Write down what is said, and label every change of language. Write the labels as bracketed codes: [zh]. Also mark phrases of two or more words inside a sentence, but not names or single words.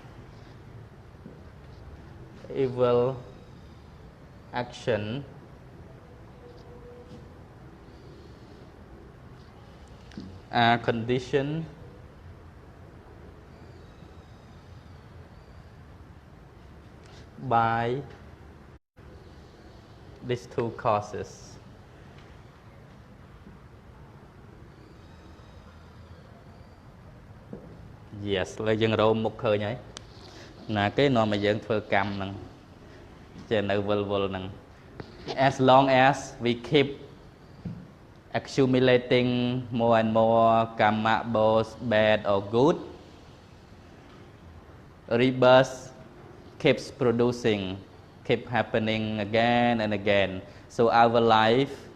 [en] evil action are conditioned by these two causes [km] yes លើយើងរោមមុខឃើញហើយណាគេនាំឲ្យយើងធ្វើកម្មហ្នឹងចេះនៅវិលហ្នឹង [en] as long as we keep accumulating more and more karma both bad or good rebirth keeps producing keep happening again and again so our life